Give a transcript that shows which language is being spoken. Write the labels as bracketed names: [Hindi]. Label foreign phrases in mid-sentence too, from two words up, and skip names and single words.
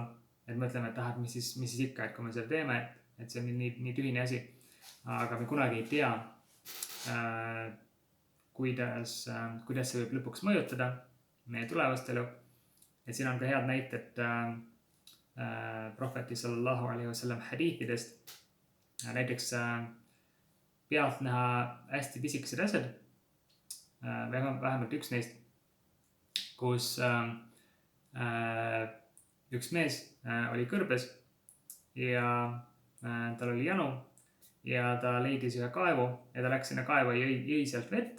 [Estonian] Et mõtleme, et mis siis ikka, et kui me seda teeme, et see on nii tühine asi. Aga me kunagi ei tea, kuidas see võib lõpuks mõjutada meie tulevast elu. Et siin on ka head näited prohveti [Arabic] صلى الله عليه وسلم [Estonian] hadiithidest. Näiteks pealt näha hästi pisikesed asjad, vähemalt üks neist, kus üks mees oli kõrbes ja tal oli janu ja ta leidis ühe kaevu ja ta läks sinna kaevu ja jõi sealt vett.